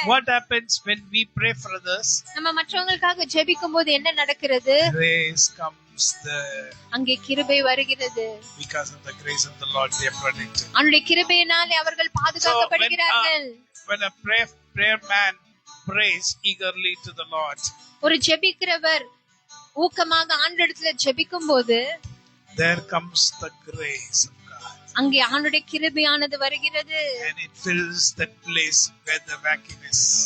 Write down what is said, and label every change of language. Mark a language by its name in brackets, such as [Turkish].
[English] What happens when we pray for others? [Tamil] நம்ம மற்றவங்களுக்காக ஜெபிக்கும் போது என்ன நடக்கிறது? [English] Grace comes there. [Tamil] அங்கே கிருபை வருகிறது. [English] Because of the grace of the Lord, they are protected. [Tamil] அவருடைய கிருபையினாலே அவர்கள் பாதுகாக்கப்படுகிறார்கள். [English] When a prayer man prays eagerly to the Lord, [Tamil] ஒரு ஜெபிக்கிறவர் ஊக்கமாக ஆண்டவரிடத்துல ஜெபிக்கும் போது [English] there comes the grace of God. [Tamil] அங்கே ஆண்டவருடைய கிருபையானது வருகிறது. [English] And it fills that place where the vacuum is.